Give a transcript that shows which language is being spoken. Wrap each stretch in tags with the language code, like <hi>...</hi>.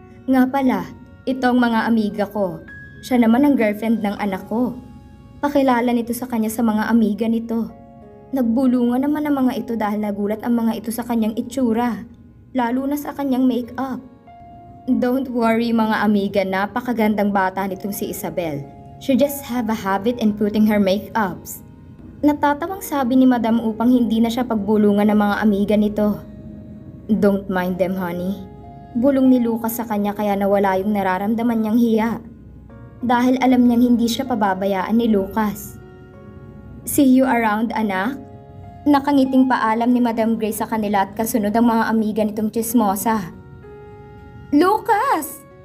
<tl>Nga pala, itong mga amiga ko. Siya naman ang girlfriend ng anak ko. Pakilala nito sa kanya sa mga amiga nito. Nagbulungan naman ang mga ito dahil nagulat ang mga ito sa kanyang itsura, lalo na sa kanyang make-up.</tl> <en>Don't worry</en> <tl>mga amiga, napakagandang bata nitong si Isabel.</tl> <en>She just have a habit in putting her make-ups.</en> <tl>Natatawang sabi ni Madam upang hindi na siya pagbulungan ng mga amiga nito.</tl> <en>Don't mind them, honey.</en> <tl>Bulong ni Lucas sa kanya kaya nawala yung nararamdaman niyang hiya. Dahil alam niyang hindi siya pababayaan ni Lucas.</tl> <en>See you around,</en> <tl>anak? Nakangiting paalam ni Madam Grace sa kanila at kasunod ang mga amiga nitong chismosa. Lucas!</tl>